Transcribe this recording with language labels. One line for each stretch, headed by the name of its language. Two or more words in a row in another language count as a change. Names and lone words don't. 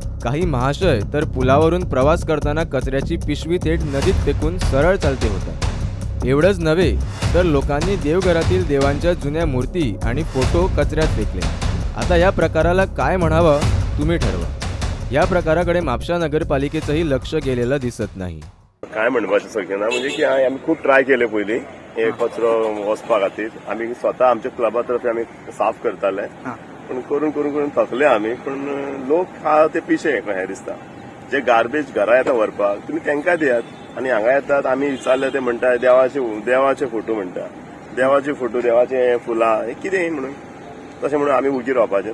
Marathi: काही महाशय तर पुलावरून प्रवास करताना कचऱ्याची पिशवी थेट नदीत फेकून सरळ चालते होतात. एवढंच नव्हे तर लोकांनी देवघरातील देवांच्या जुन्या मूर्ती आणि फोटो कचऱ्यात फेकले. आता या प्रकाराला काय म्हणावं तुम्ही ठरवा. या प्रकाराकडे म्हापशा नगरपालिकेचंही लक्ष गेलेलं दिसत नाही.
Konkani: काय म्हणपाचें सगळ्यांना म्हणजे की आमी खूब ट्राय केले पयलीं हे कचरो वचपा खातीर. आमी स्वता आमच्या क्लबा तर्फे आमी साफ करताले, पण करून करून करून थकले आमी. पण लोक हा ते पिशे हे दिसता जे गार्बेज घरा येता व्हरपाक तुमी तांकां दियात. आनी हांगा येतात आमी विचारले ते म्हणटा देवाचे फोटो म्हणटा, देवाचे फोटो देवाचे फुलां हे कितें म्हणून तशें म्हणून आमी उगी रावपाचें.